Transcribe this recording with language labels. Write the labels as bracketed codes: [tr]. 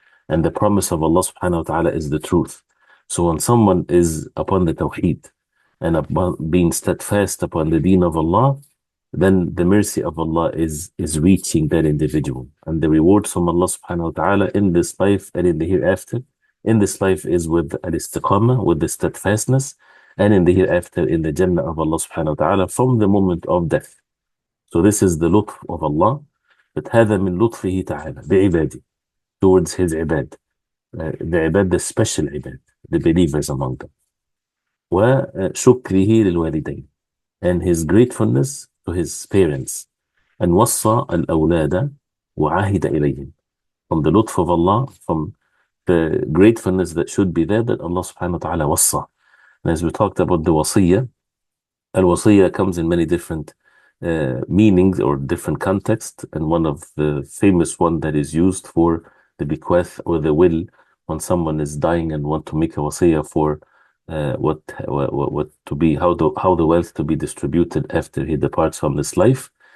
[en] And the promise of Allah subhanahu wa ta'ala is the truth. So when someone is upon the tawheed and upon being steadfast upon the deen of Allah, then the mercy of Allah is reaching that individual. And the rewards from Allah subhanahu wa ta'ala in this life and in the hereafter. In this life is with al-istiqamah, with the steadfastness, and in the hereafter in the Jannah of Allah subhanahu wa ta'ala from the moment of death. So this is the lutf of Allah. [ar] But هذا من لطفه تعالى بعباده, [en] towards his ibad. The ibad, the special ibad, the believers among them. [ar] وشكره للوالدين, [en] and his gratefulness to his parents. [ar] And وصى الأولاد وعهد إليهم. [en] From the lutf of Allah, from the gratefulness that should be there, that Allah subhanahu wa ta'ala وصى. And as we talked about the wasiyah, al-wasiyah comes in many different meanings or different contexts, and one of the famous one that is used for the bequest or the will, when someone is dying and want to make a wasiyah for what to be, how the wealth to be distributed after he departs from this life.